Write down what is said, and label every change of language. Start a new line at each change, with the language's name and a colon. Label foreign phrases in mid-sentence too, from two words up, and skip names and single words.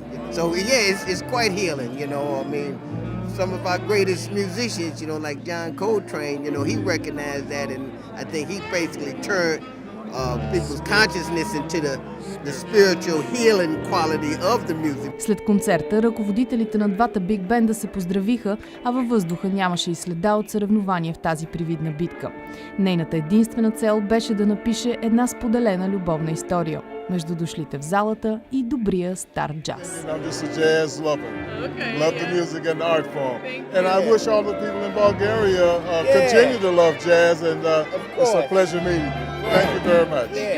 English: So yeah, it's quite healing. I mean, some of our greatest musicians, like John Coltrane, he recognized that, and I think he basically turned people's consciousness into the spiritual healing quality of the music.
Bulgarian: След концерта ръководителите на двата биг бенда се поздравиха, а във въздуха нямаше и следа от съревнование в тази привидна битка. Нейната единствена цел беше да напише една споделена любовна история между дошлите в залата и добрия стар джаз.
English: I'm just a jazz lover. Love the music and the art form. And I wish all the people in Bulgaria continue to love jazz, and it's a pleasure meeting you. Thank you very much.